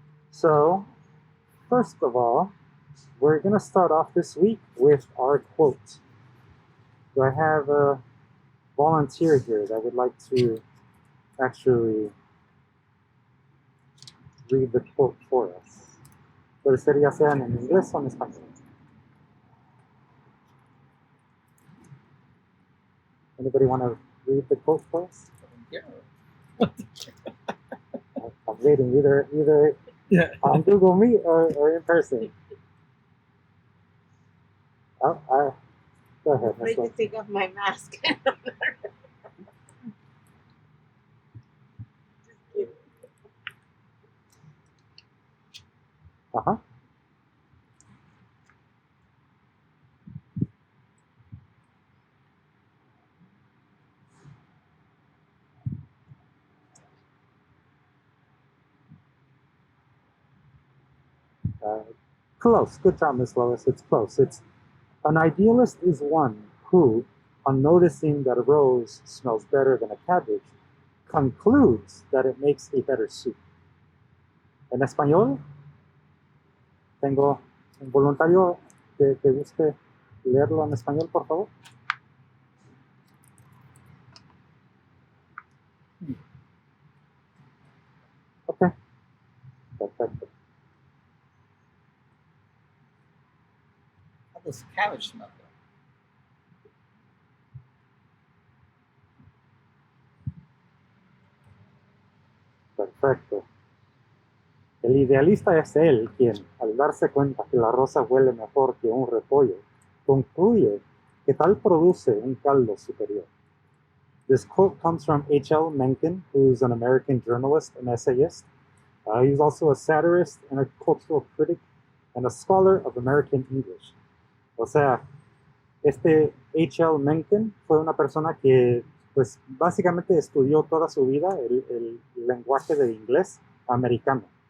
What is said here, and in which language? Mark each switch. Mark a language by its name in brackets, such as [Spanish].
[English] So, first of all, we're going to start off this week with our quote. Do I have a volunteer here that would like to actually read the quote for us? [Spanish] Puede ser ya sea en inglés o en español. [English] Anybody want to read the quote for us? Yeah. I'm reading either on Google Meet or in person. Go ahead. I'm afraid to take off my mask. Close. Good job, Miss Lois. It's close. It's an idealist is one who, on noticing that a rose smells better than a cabbage, concludes that it makes a better soup. [Spanish] En español, tengo un voluntario que guste leerlo en español, por favor. Ok, perfecto. [English] How does cabbage smell? [Spanish] Perfecto. El idealista es él quien, al darse cuenta que la rosa huele mejor que un repollo, concluye que tal produce un caldo superior. [English] This quote comes from H.L. Mencken, who's an American journalist and essayist. He's also a satirist and a cultural critic and a scholar of American English. [Spanish] O sea, este H.L. Mencken fue una persona que, pues, básicamente estudió toda su vida el lenguaje del inglés americano.